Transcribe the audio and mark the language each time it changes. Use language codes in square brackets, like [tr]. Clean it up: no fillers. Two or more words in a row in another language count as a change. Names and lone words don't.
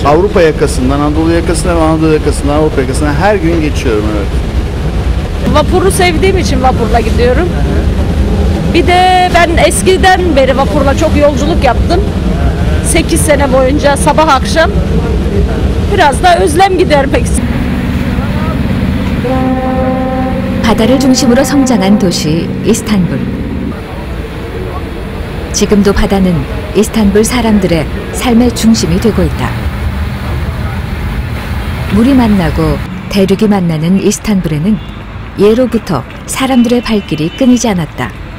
[tr] Avrupa yakasından Anadolu yakasına ve Anadolu yakasından Avrupa yakasına her gün geçiyorum, evet. Vapuru sevdiğim için vapurla gidiyorum. Bir de ben eskiden beri vapurla çok yolculuk yaptım. 8 sene boyunca sabah akşam. Biraz da özlem gidermek istiyorum. [ko] 바다를 중심으로 성장한 도시 이스탄불. 지금도 바다는 이스탄불 사람들의 삶의 중심이 되고 있다. 물이 만나고 대륙이 만나는 이스탄불에는 예로부터 사람들의 발길이 끊이지 않았다.